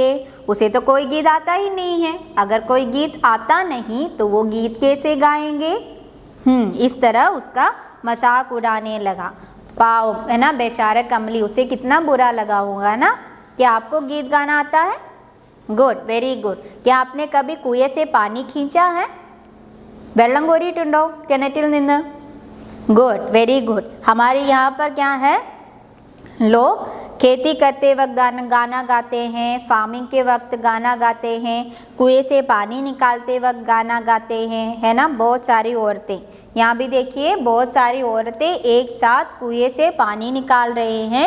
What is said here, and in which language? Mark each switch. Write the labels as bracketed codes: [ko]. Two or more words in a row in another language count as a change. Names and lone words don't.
[hi] उसे तो कोई गीत आता ही नहीं है, अगर कोई गीत आता नहीं तो वो गीत कैसे गाएंगे? इस तरह उसका मजाक उड़ाने लगा। पाओ है ना, बेचारा कमली, उसे कितना बुरा लगा होगा ना। क्या आपको गीत गाना आता है? [en] good, very good. [hi] क्या आपने कभी कुएं से पानी खींचा है? [ml] വെള്ളം കോരിയിട്ടുണ്ടോ കിണറ്റിൽ നിന്ന്? [en] good, very good. [hi] हमारे यहाँ पर क्या है, लोग खेती करते वक्त गाना गाते हैं, फार्मिंग के वक्त गाना गाते हैं, कुएं से पानी निकालते वक्त गाना गाते हैं, है ना। बहुत सारी औरतें, यहाँ भी देखिए बहुत सारी औरतें एक साथ कुएं से पानी निकाल रहे हैं।